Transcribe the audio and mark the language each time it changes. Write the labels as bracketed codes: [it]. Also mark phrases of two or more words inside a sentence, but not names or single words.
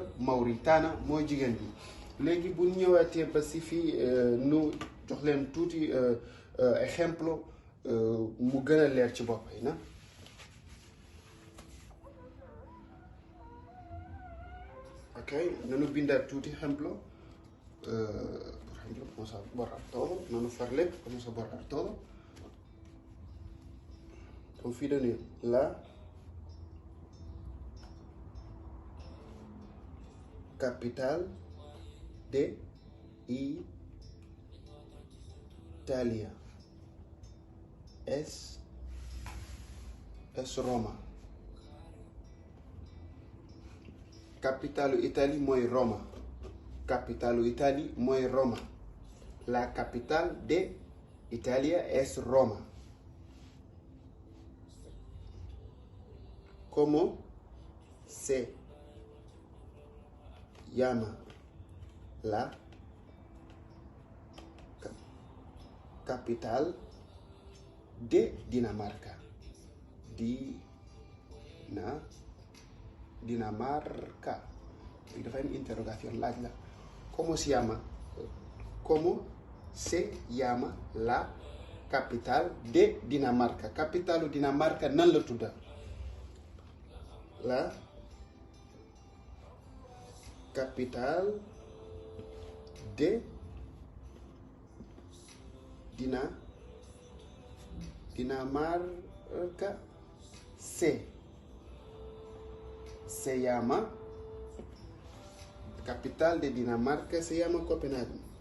[wo] Mauritana mooy jigéen bi. léegi bu ñëwaatee ba si fii nu jox leen tuuti exemple mu gën a leer ci bopp yi na. Ok, nanu bindaat tuuti ejemplo. [es] Por ejemplo, vamos a borrar todo. [wo] Nanu far lépp, [es] vamos a borrar todo. Donc [wo] fii dañuy [es] la capital de Italia es Roma. [wo] Capitalu Italie mooy Roma. Capitalu Italie mooy Roma. [es] La capital de Italia es Roma. ¿Cómo se llama la capital de Dinamarca? Dinamarca. [wo] Y dafa am interrogación, laaj la. [es] ¿Cómo se llama la capital de Dinamarca? [wo] Capitalu Dinamarca nan la tudda? [es] La capital de Dinamarca se llama, capital de Dinamarca se llama Copenhague.